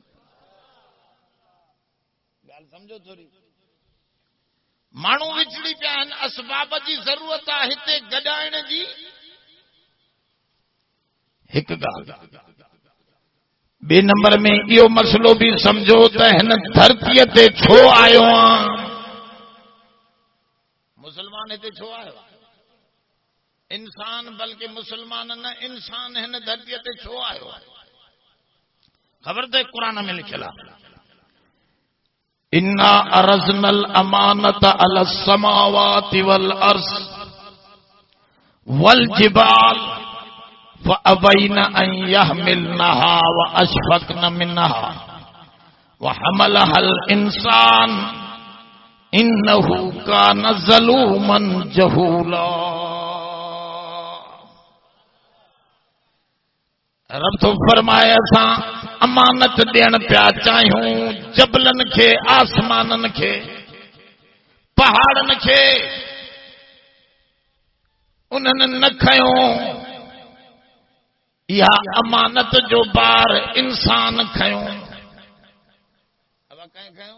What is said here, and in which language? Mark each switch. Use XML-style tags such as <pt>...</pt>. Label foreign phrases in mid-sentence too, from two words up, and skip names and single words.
<sd>ॻाल्हि सम्झो थोरी माण्हू विछड़ी पिया आहिनि असबाब जी ज़रूरत आहे हिते गॾाइण जी हिकु ॻाल्हि ॿिए नंबर में इहो मसइलो बि सम्झो त हिन धरतीअ ते छो आयो आहे मुसलमान हिते छो आयो आहे इंसान बल्कि मुसलमान न इंसान हिन धरतीअ ते छो आयो आहे ख़बर त क़ुरान में लिखियल आहे</sd> <ar>إنا عرضنا الأمانة على السماوات والأرض والجبال فأبين أن يحملنها وأشفقن منها وحملها الإنسان إنه كان ظلوما جهولا</ar> <sd>रब तो फरमाए असां अमानत ॾियण पिया चाहियूं जबलन खे आसमानन खे पहाड़न खे उन्हनि न खयो इहा अमानत जो बार इंसान खयो अब कंहिं खयो</sd>